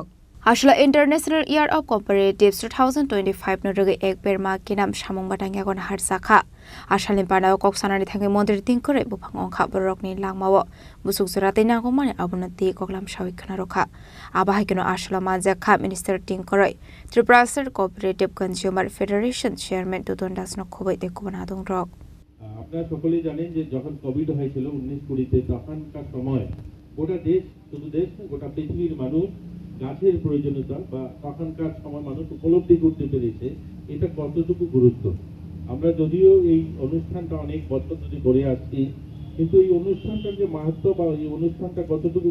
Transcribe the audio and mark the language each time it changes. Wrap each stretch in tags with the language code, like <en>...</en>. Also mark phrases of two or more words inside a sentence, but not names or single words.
<trp>Ashla International Year of Cooperatives 2025 no rege ekber maki nam samung botang yaguna harjaka Ashalin panao kok sanani thangai Mondri Tingkura bufang ongkha borok ni langmawo busuk surate nangko mane abunati koklam shawik khana rokha abahai keno ashla majaka Minister Tingkura Tripura State Cooperative Consumer Federation Chairman Tuton Dasno khobai tekubun adong rok</trp> <bn>আপনারা সকলেই জানেন যে যখন কোভিড হয়েছিল 19-20 তখনকার সময় গোটা দেশ শুধু দেশ না গোটা পৃথিবীর মানুষ গাছের প্রয়োজনীয়তা বা তখনকার সময় মানুষ উপলব্ধি করতে পেরেছে এটা কতটুকু গুরুত্ব আমরা যদিও এই অনুষ্ঠানটা অনেক বছর ধরে করে আসছি কিন্তু এই অনুষ্ঠানটার যে মাহাত্ম্য বা এই অনুষ্ঠানটা কতটুকু</bn>